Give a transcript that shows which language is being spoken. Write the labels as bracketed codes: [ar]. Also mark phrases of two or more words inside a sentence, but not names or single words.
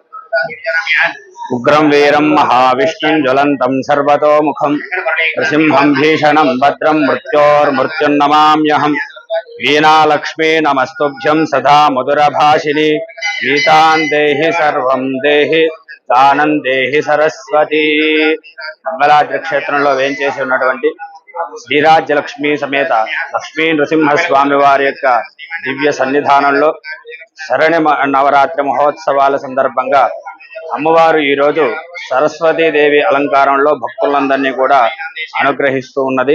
[sa] उग्रं वीरं महाविष्णुं ज्वलन्तं सर्वतोमुखं नृसिंहं भीषणं भद्रं मृत्योर्मृत्युन्नमाम्यहम्। वीणालक्ष्मी नमस्तुभ्यं सदा मधुरभाषिणी गीतान् देहि सर्वं देहि दानं देहि सरस्वती। [te] మంగళాద్రి క్షేత్రంలో వేంచేసి ఉన్నటువంటి శ్రీరాజ్యలక్ష్మి సమేత లక్ష్మీ నృసింహస్వామి వారి యొక్క దివ్య సన్నిధానంలో శరణి నవరాత్రి మహోత్సవాల సందర్భంగా అమ్మవారు ఈరోజు సరస్వతీదేవి అలంకారంలో భక్తులందరినీ కూడా అనుగ్రహిస్తూ ఉన్నది.